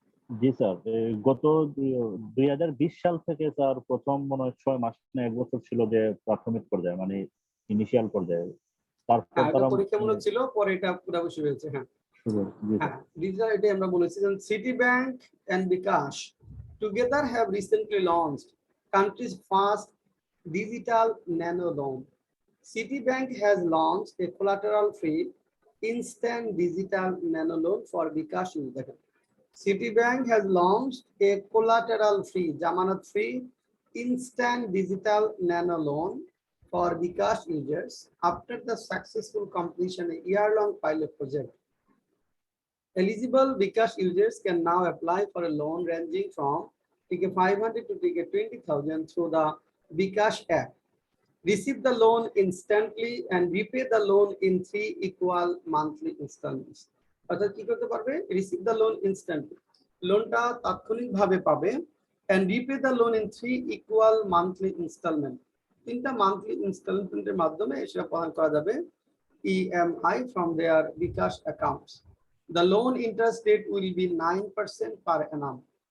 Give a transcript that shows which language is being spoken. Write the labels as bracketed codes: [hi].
[bn] জি sir, গত 2020 সাল থেকে স্যার প্রথম মনে হয় 6 মাস না 1 বছর ছিল যে প্রাথমিক পর্যায়ে, মানে ইনিশিয়াল পর্যায়ে। তারপর তারা পরীক্ষামূলক ছিল, পরে এটা পুরোপুরি শুরু হয়েছে। হ্যাঁ হ্যাঁ, ডিজিটাল এটা আমরা বলেছি যে city bank and bKash [en] together have recently launched country's first digital nano loan. Citibank has launched a collateral-free instant digital nano loan for Bikash users. Citibank has launched a collateral-free, zamanat-free instant digital nano loan for Bikash users after the successful completion of a year-long pilot project. Eligible Bikash users can now apply for a loan ranging from 500 to 20,000 through the Bikash app. Receive the loan instantly and repay the loan in 3 equal monthly installments. [bn] অর্থাৎ কি করতে পারবে? [en] Receive the loan instantly. [bn] লোনটা তাৎক্ষণিকভাবে পাবে [en] and repay the loan in 3 equal monthly installment. [bn] তিনটা monthly installmenটের মাধ্যমে সেটা প্রদান করা যাবে EMI [en] from their Bikash accounts. The loan interest rate will be 9% per annum.